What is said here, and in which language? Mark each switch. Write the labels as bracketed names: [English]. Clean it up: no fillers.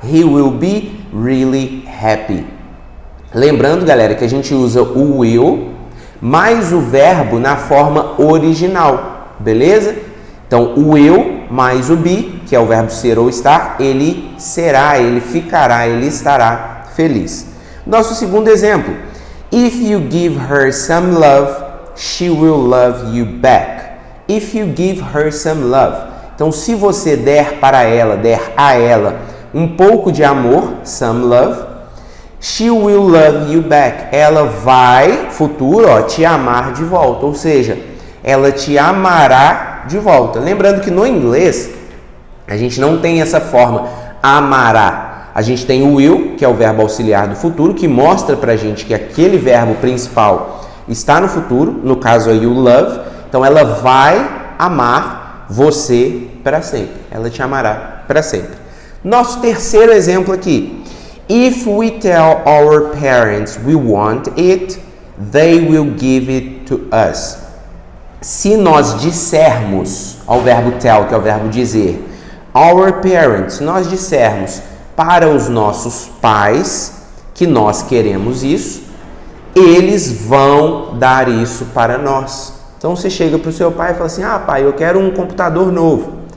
[English] He will be really happy. [Portuguese] Lembrando, galera, que a gente usa o will mais o verbo na forma original, beleza? Então, o will mais o be, que é o verbo ser ou estar, ele será, ele ficará, ele estará feliz. Nosso segundo exemplo. [English] If you give her some love, she will love you back. if you give her some love. [Portuguese] Então, se você der para ela, der a ela um pouco de amor, [English] some love, she will love you back. [Portuguese] Ela vai, futuro, te amar de volta. Ou seja, ela te amará de volta. Lembrando que no inglês, a gente não tem essa forma, amará. A gente tem o will, que é o verbo auxiliar do futuro, que mostra pra gente que aquele verbo principal está no futuro, no caso aí o love. Então, ela vai amar você para sempre. Ela te amará para sempre. Nosso terceiro exemplo aqui. [English] If we tell our parents we want it, they will give it to us. [Portuguese] Se nós dissermos, ao verbo tell, que é o verbo dizer, [English] our parents, [Portuguese] nós dissermos para os nossos pais que nós queremos isso, eles vão dar isso para nós. Então você chega para o seu pai e fala assim, pai, eu quero um computador novo.